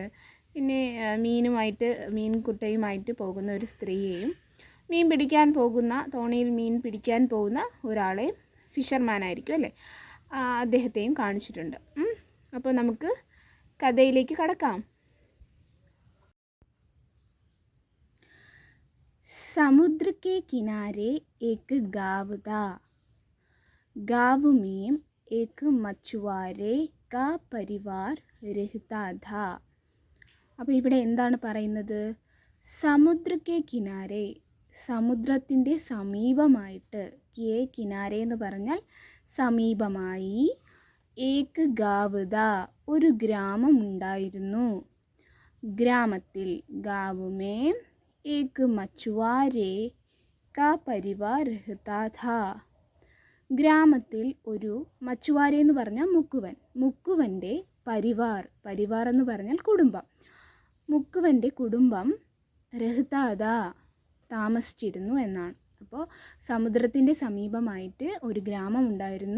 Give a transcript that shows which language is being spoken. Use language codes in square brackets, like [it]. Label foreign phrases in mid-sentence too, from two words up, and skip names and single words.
[ml] പിന്നെ മീൻകുട്ടയുമായിട്ട് പോകുന്ന ഒരു സ്ത്രീയെയും മീൻ പിടിക്കാൻ പോകുന്ന, തോണിയിൽ മീൻ പിടിക്കാൻ പോകുന്ന ഒരാളെ, ഫിഷർമാനായിരിക്കും അല്ലേ, അദ്ദേഹത്തെയും കാണിച്ചിട്ടുണ്ട്. അപ്പോൾ നമുക്ക് കഥയിലേക്ക് കടക്കാം. [hi] समुद्र के किनारे एक गाँव था. गाँव में एक मछुआरे का परिवार रहता था. [ml] അപ്പോൾ ഇവിടെ എന്താണ് പറയുന്നത്? [hi] समुद्र के किनारे, [ml] സമുദ്രത്തിൻ്റെ സമീപമായിട്ട്, [hi] के किनारे [ml] എന്ന് പറഞ്ഞാൽ സമീപമായി, [hi] एक गाँव था [ml] ഒരു ഗ്രാമം ഉണ്ടായിരുന്നു. [hi] ഗ്രാമത്തിൽ, गाँव में एक मछुआरे का परिवार रहता था. [ml] ഗ്രാമത്തിൽ ഒരു മച്ചുവാരെ എന്ന് പറഞ്ഞാൽ മുക്കുവൻ, മുക്കുവൻ്റെ പരിവാർ എന്ന് പറഞ്ഞാൽ കുടുംബം, മുക്കുവൻ്റെ കുടുംബം രഹ്താദ താമസിച്ചിരുന്നു എന്നാണ്. അപ്പോൾ സമുദ്രത്തിൻ്റെ സമീപമായിട്ട് ഒരു ഗ്രാമം ഉണ്ടായിരുന്നു.